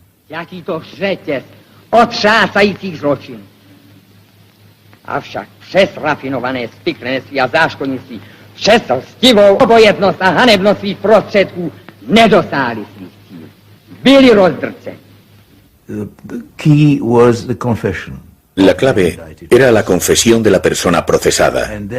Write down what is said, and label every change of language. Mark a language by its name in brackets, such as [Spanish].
[Czech] Jaký to řetěz otřásajících zločinů. Avšak přes rafinované spiklenství a záškodnictví, přes lstivou obojetnost a hanebnost svých prostředků nedosáhli svých cílů. Byli rozdrceni. [English] The key was the confession. [Spanish] La clave era la confesión de la persona procesada.